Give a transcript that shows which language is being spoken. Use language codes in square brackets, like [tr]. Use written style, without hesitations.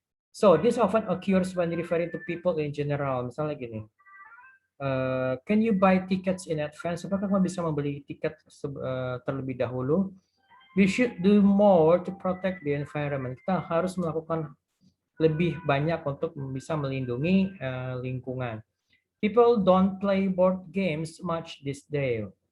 [en] So this often occurs when referring to people in general. [id] Misalnya gini, [en] can you buy tickets in advance? [id] Apakah kamu bisa membeli tiket terlebih dahulu? [en] We should do more to protect the environment. [id] Kita harus melakukan lebih banyak untuk bisa melindungi lingkungan. [en] People don't play board games much this day.